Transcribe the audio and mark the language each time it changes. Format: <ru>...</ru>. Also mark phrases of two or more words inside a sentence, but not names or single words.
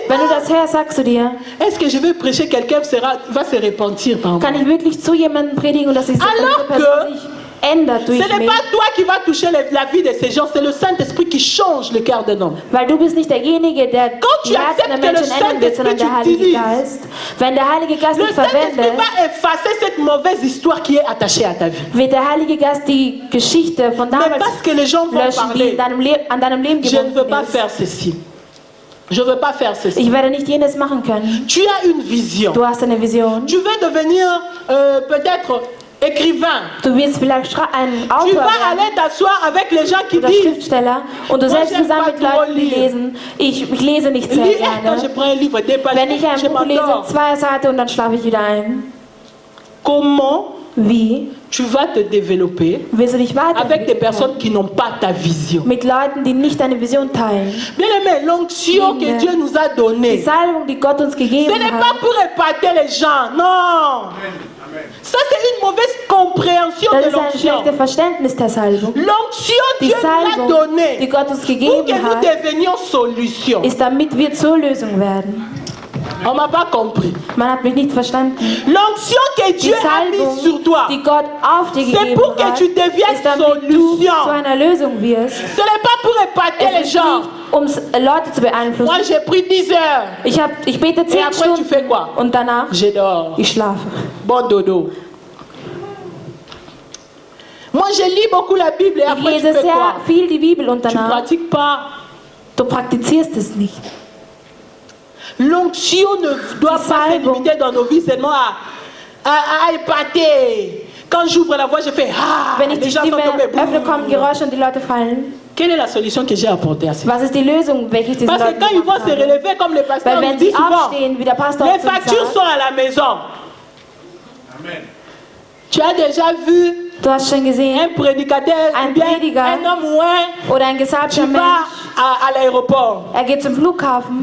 <de>Wenn du ah, das hörst, sagst du dir,</de> <fr>est-ce que je vais prêcher, quelqu'un va se repentir par</fr> <de>kann ich wirklich zu jemandem predigen und dass sich so</de> <fr>Alors</fr> <de>diese Person sich ändert durch</de> <fr>Ce n'est</fr> <de>mich?</de> <fr>pas toi qui vas toucher la vie de ces gens, c'est le Saint-Esprit qui change le cœur d'un homme.</fr> <de>Weil du bist nicht derjenige, der</de> <fr>Quand tu</fr> <de>die Herzen der</de> <fr>acceptes que le</fr> <de>Menschen ändern wird, sondern der</de> <fr>Saint-Esprit</fr> <de>Heilige</de> <fr>t'utilise,</fr> <de>Geist. Wenn der Heilige Geist</de> <fr>Le</fr> <de>dich</de> <fr>Saint-Esprit</fr> <de>verwendet,</de> <fr>va effacer cette mauvaise histoire qui est attachée à ta vie.</fr> <de>wird der Heilige Geist die Geschichte von</de> <fr>Mais</fr> <de>damals</de> <fr>parce que les gens vont</fr> <de>löschen, die</de> <fr>parler,</fr> <de>an deinem Leben</de> <fr>je ne veux</fr> <de>gebunden</de> <fr>pas</fr> <de>ist.</de> <fr>faire ceci. Je ne veux pas faire ceci.</fr> <de>Ich werde nicht jenes machen können.</de> <fr>Tu as une vision.</fr> <de>Du hast eine Vision.</de> <fr>Tu veux devenir peut-être écrivain.</fr> <de>Du wirst vielleicht ein</de> <fr>Tu</fr> <de>Autor</de> <fr>vas</fr> <de>werden</de> <fr>aller t'asseoir avec les gens qui</fr> <de>oder</de> <fr>disent,</fr> <de>Schriftsteller und du</de> <fr>Moi,</fr> <de>setzt</de> <fr>j'aime</fr> <de>zusammen</de> <fr>pas</fr> <de>mit</de> <fr>trop</fr> <de>Leuten, die</de> <fr>lire.</fr> <de>lesen. Ich lese nicht sehr</de> <fr>lis, quand je</fr> <de>gerne.</de> <fr>prends un livre, deux pages,</fr> <de>Wenn ich ein</de> <fr>je</fr> <de>Buch lese,</de> <fr>m'endors.</fr> <de>2 Seiten und dann schlafe ich wieder ein.</de> <fr>Comment</fr> <de>Wie</de> <fr>tu vas te développer</fr> <de>willst du dich</de> <fr>avec des</fr> <de>weiterentwickeln?</de> <fr>personnes qui n'ont pas ta vision?</fr> <de>Mit Leuten, die nicht deine Vision teilen.</de> <fr>Bien aimé, l'onction que Dieu nous a</fr> <de>Die</de> <fr>donnée,</fr> <de>Salbung, die Gott uns</de> <fr>ce</fr> <de>gegeben</de> <fr>n'est pas</fr> <de>hat,</de> <fr>pour épater les gens, non. Ça, c'est une mauvaise compréhension</fr> <de>das</de> <fr>de</fr> <de>ist ein</de> <fr>l'onction.</fr> <de>schlechtes Verständnis der Salbung.</de> <fr>L'onction,</fr> <de>Die</de> <fr>Dieu nous l'a</fr> <de>Salbung,</de> <fr>donnée</fr> <de>die Gott uns</de> <fr>pour que</fr> <de>gegeben</de> <fr>nous</fr> <de>hat,</de> <fr>devenions solution.</fr> <de>ist, damit wir zur Lösung werden.</de> <fr>On m'a pas compris.</fr> <de>Man hat mich nicht verstanden.</de> <fr>L'onction que Dieu a mise sur toi,</fr> <de>die Gott auf dir</de> <fr>c'est pour que tu deviennes solution.</fr> <de>Zu einer Lösung wirst.</de> <fr>Ce n'est pas pour épater les gens.</fr> <de>Leute zu beeinflussen.</de> <fr>Moi j'ai pris 10 heures.</fr> <de>Ich bete 10</de> <fr>après,</fr> <de>Stunden.</de> <fr>Tu fais quoi?</fr> <de>Und danach</de> <fr>je dors.</fr> <de>Ich schlafe.</de> <fr>Bon dodo. Moi je lis beaucoup la Bible et après</fr> <de>ich lese</de> <fr>tu fais quoi?</fr> <de>Viel die Bibel und danach.</de> <fr>Tu pratiques pas.</fr> <de>Du praktizierst es nicht.</de> <fr>L'onction ne doit pas se limiter dans nos vies seulement à épater. Quand j'ouvre la voix, je fais ah.</fr> <de>Wenn ich die Stimme öffne, kommen Geräusche und die Leute fallen.</de> <fr>Quelle est la solution que j'ai apportée à ça?</fr> <de>Was ist die Lösung, welche ich diesen</de> <fr>Parce que quand ils vont se relever comme le pasteur nous dit souvent, les factures sont à la maison. Amen. Tu as déjà vu</fr> <de>du hast schon gesehen,</de> <fr>un prédicateur,</fr> <de>ein Prediger,</de> <fr>un homme ou un,</fr> <de>oder ein gesalbter</de> <fr>tu vas à l'aéroport,</fr> <de>geht zum Flughafen,</de>